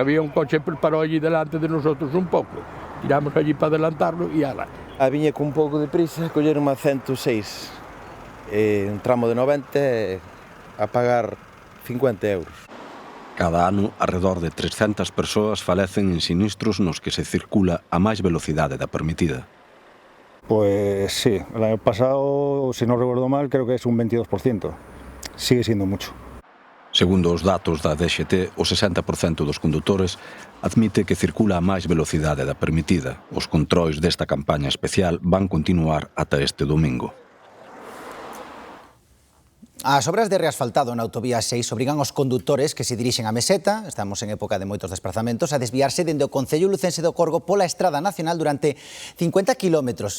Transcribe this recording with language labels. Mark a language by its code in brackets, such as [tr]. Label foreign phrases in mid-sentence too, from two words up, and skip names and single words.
[es] Había un coche que parou allí delante de nosotros un pouco. Tiramos allí para adelantarlo e ala. [gl] Viña con un pouco de prisa, colleron a 106, un tramo de 90 a pagar 50 euros. Cada ano, alrededor de 300 persoas falecen en sinistros nos que se circula a máis velocidade da permitida. [es] Pues sí, el año pasado, si no recuerdo mal, creo que es un 22%. Sigue siendo mucho. [gl] Segundo os datos da DXT, o 60% dos condutores admite que circula a máis velocidade da permitida. Os controis desta campaña especial van continuar ata este domingo. As obras de reasfaltado na autovía 6 obrigan aos condutores que se dirixen a Meseta, estamos en época de moitos desprazamentos, a desviarse dende o Concello lucense do Corgo pola Estrada Nacional durante 50 kilómetros.